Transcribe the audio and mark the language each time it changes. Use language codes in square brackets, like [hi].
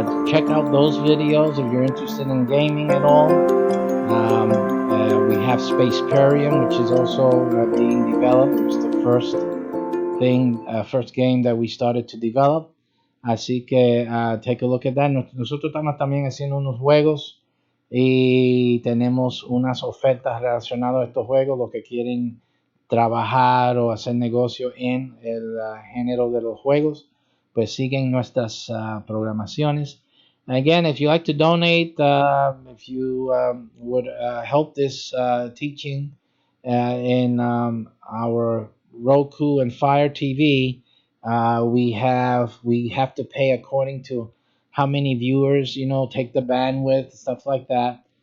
[en] Check out those videos if you're interested in gaming at all. We have Spaceparium, which is also being developed. It was the first game that we started to develop. [es] Así que [en] take a look at that. [es] Nosotros estamos también haciendo unos juegos y tenemos unas ofertas relacionadas a estos juegos. Los que quieren trabajar o hacer negocio en el género de los juegos, pues siguen nuestras programaciones. [en] Again, if you like to donate, if you would help this teaching in our Roku and Fire TV, we have to pay according to how many viewers, take the bandwidth, stuff like that.